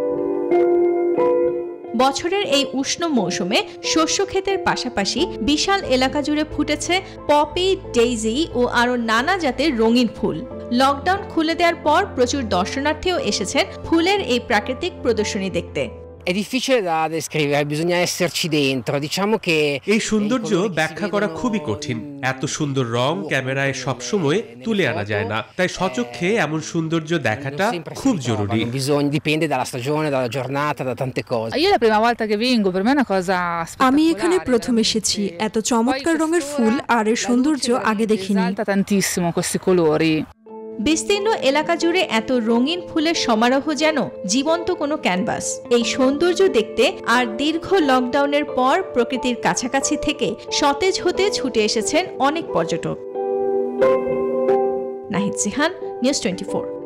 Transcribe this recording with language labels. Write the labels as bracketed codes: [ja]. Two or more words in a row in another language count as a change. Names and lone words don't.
[bn] বছরের এই উষ্ণ মৌসুমে শস্য ক্ষেতের পাশাপাশি বিশাল এলাকা জুড়ে ফুটেছে পপি, ডেইজি ও আরও নানা জাতের রঙিন ফুল। লকডাউন খুলে দেওয়ার পর প্রচুর দর্শনার্থীও এসেছেন ফুলের এই প্রাকৃতিক প্রদর্শনী দেখতে। [it] È difficile da descrivere, bisogna esserci dentro. Diciamo che [bn] এই সৌন্দর্য ব্যাখ্যা করা খুবই কঠিন। এত সুন্দর রং ক্যামেরায় সবসময় তুলে আনা যায় না, তাই সচক্ষে এমন সৌন্দর্য দেখাটা খুব জরুরি। [it] Dipende dalla stagione, dalla giornata, da tante cose. Io la prima volta che vengo, per me è una cosa spettacolare. [bn] আমি এখানে প্রথম এসেছি, এত চমৎকার রঙের ফুল আর এর সৌন্দর্য আগে দেখিনি। [it] Esalta tantissimo questi colori. [bn] বিস্তীর্ণ এলাকা জুড়ে এত রঙিন ফুলের সমারোহ যেন জীবন্ত কোনো ক্যানভাস। এই সৌন্দর্য দেখতে আর দীর্ঘ লকডাউনের পর প্রকৃতির কাছাকাছি থেকে সতেজ হতে ছুটে এসেছেন অনেক পর্যটক। নাহিদ জিহান, নিউজ 24।